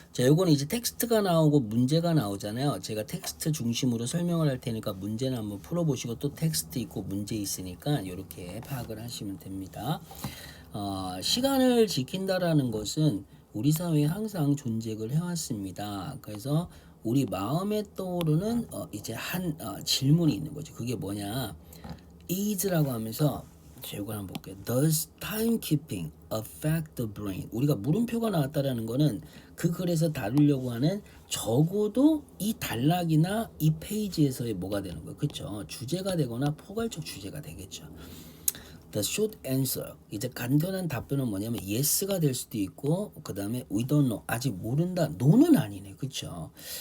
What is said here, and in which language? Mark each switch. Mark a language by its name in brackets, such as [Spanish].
[Korean] 자, 요거는 이제 텍스트가 나오고 문제가 나오잖아요. 제가 텍스트 중심으로 설명을 할 테니까 문제는 한번 풀어보시고 또 텍스트 있고 문제 있으니까 이렇게 파악을 하시면 됩니다. 시간을 지킨다라는 것은 우리 사회에 항상 존재를 해왔습니다. 그래서 우리 마음에 떠오르는 이제 한 질문이 있는 거죠. 그게 뭐냐? is라고 하면서 제가 한번 볼게요. [English] Does timekeeping affect the brain? [Korean] 우리가 물음표가 나왔다라는 거는 그 글에서 다루려고 하는 적어도 이 단락이나 이 페이지에서의 뭐가 되는 거예요. 그렇죠? 주제가 되거나 포괄적 주제가 되겠죠. [English] The short answer. [Korean] 이제 간단한 답변은 뭐냐면 yes가 될 수도 있고 그 다음에 [English] we don't know. [Korean] 아직 모른다. no는 아니네. 그렇죠?